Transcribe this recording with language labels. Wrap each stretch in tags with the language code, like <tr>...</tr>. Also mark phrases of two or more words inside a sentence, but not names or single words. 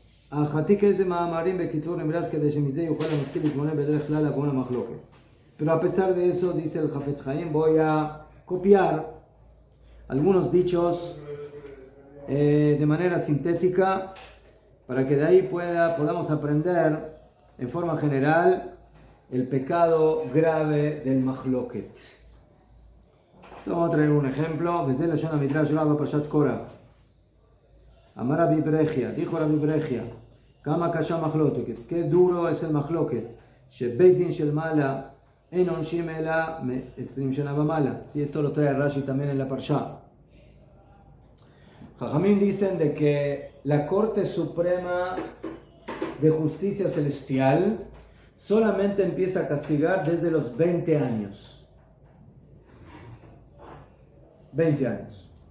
<es>Pero a pesar de eso, dice el Hafetz Haim, voy a copiar algunos dichos de manera sintética para que de ahí podamos aprender en forma general el pecado grave del mahloket. Vamos a traer un ejemplo. Desde la Shona Midrash Rabba Pashat Korach.</es> <he>אמר רבי ברכיה,</he> <es>dijo Rabbi Brechia,</es> <he>כמה קשה מחלוקת,</he> <es>qué duro es el mahloket.</es> <he>שבית דין של מעלה אין עונשים אלא מ-20 שנה ומעלה.</he> <es>Sí, esto lo trae Rashi también en la Parsha. Jajamim dicen de que la Corte Suprema de Justicia Celestial solamente empieza a castigar desde los 20 años. 20 años.</es>